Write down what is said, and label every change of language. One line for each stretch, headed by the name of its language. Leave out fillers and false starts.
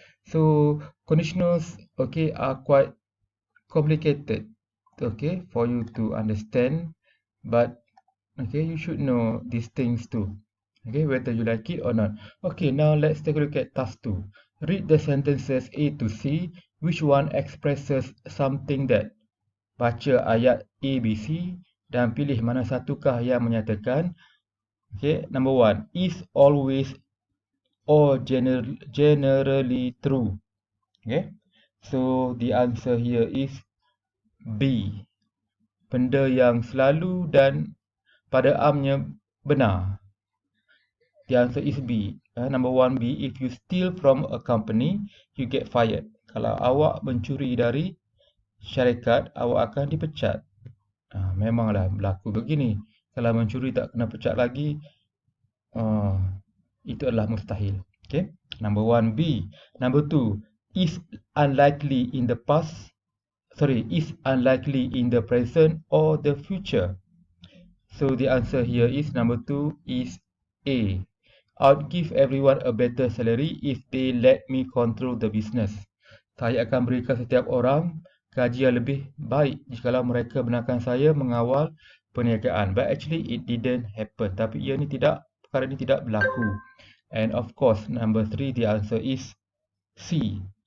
English: So conditionals okay are quite complicated okay for you to understand, but okay you should know these things too. Okay, whether you like it or not. Okay, now let's take a look at task 2. Read the sentences A to C. Which one expresses something that?
Malay: Baca ayat A, B, C dan pilih mana satukah yang menyatakan.
English: Okay, number 1. Is always or generally true. Okay, so the answer here is B.
Malay: Benda yang selalu dan pada amnya benar.
English: The answer is B. Number 1B, if you steal from a company, you get fired.
Malay: Kalau awak mencuri dari syarikat, awak akan dipecat. Memanglah berlaku begini. Kalau mencuri tak kena pecat lagi, itu adalah mustahil.
English: Okay. Number 1B. Number 2, is unlikely in the past. Is unlikely in the present or the future. So the answer here is number 2 is A. I'd give everyone a better salary if they let me control the business.
Malay: Saya akan berikan setiap orang gaji yang lebih baik jika mereka benarkan saya mengawal perniagaan.
English: But actually it didn't happen.
Malay: Tapi perkara ini tidak berlaku.
English: And of course, number 3, the answer is C.